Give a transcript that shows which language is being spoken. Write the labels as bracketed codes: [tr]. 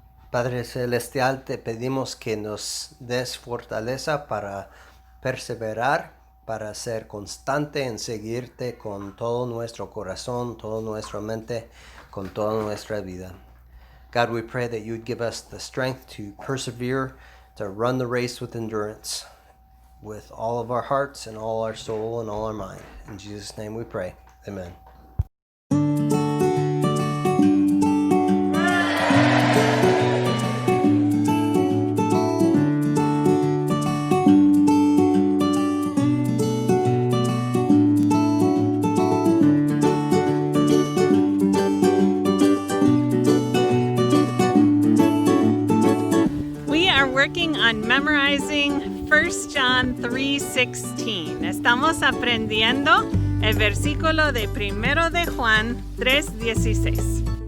[es] Padre Celestial, te pedimos que nos des fortaleza para perseverar, para ser constante en seguirte con todo nuestro corazón, toda nuestra mente, con toda nuestra vida. [en] God, we pray that you would give us the strength to persevere, to run the race with endurance, with all of our hearts and all our soul and all our mind. In Jesus' name we pray. Amen. We are working on memorizing 1 John 3:16. [es] Estamos aprendiendo el versículo de 1 de Juan 3:16.